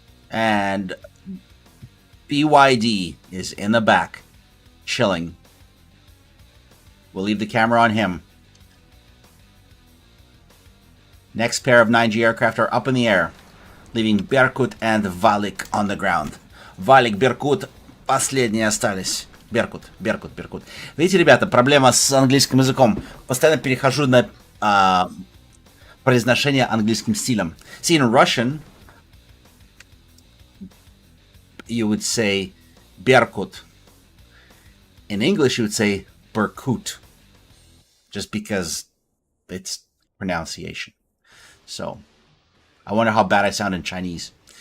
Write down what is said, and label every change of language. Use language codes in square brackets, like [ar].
[en] And BYD is in the back, chilling. We'll leave the camera on him. Next pair of 9G aircraft are up in the air, leaving Berkut and Valik on the ground. [ru] Валик, Беркут, последние остались. Беркут. Видите, ребята, проблема с английским языком. Постоянно перехожу на произношение английским стилем. [en] See, in Russian, you would say Berkut. In English, you would say Berkut. Just because it's pronunciation. So, I wonder how bad I sound in Chinese.